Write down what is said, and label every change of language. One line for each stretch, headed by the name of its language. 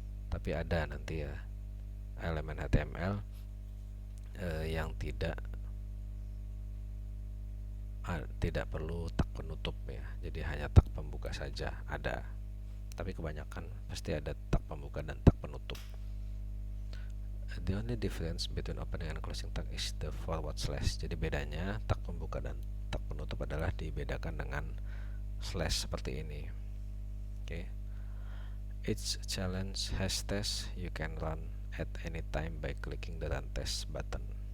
Indonesian: Tapi ada nanti ya elemen HTML yang tidak perlu tag penutup ya. Jadi hanya tag pembuka saja ada. Tapi kebanyakan pasti ada tag pembuka dan tag penutup.
English: The only difference between opening and closing tag is the forward slash.
Indonesian: Jadi bedanya tag pembuka dan tag penutup adalah dibedakan dengan slash seperti ini. Oke.
English: Each challenge has test you can run at any time by clicking the run test button.